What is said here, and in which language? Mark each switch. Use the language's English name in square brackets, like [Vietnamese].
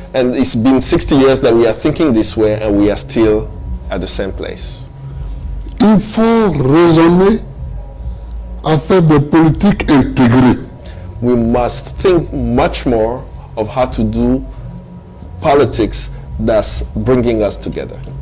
[English] And it's been 60 years that we are thinking this way and we are still at the same place. [French] Il faut raisonner à faire des politiques intégrées. [English] We must think much more of how to do politics that's bringing us together.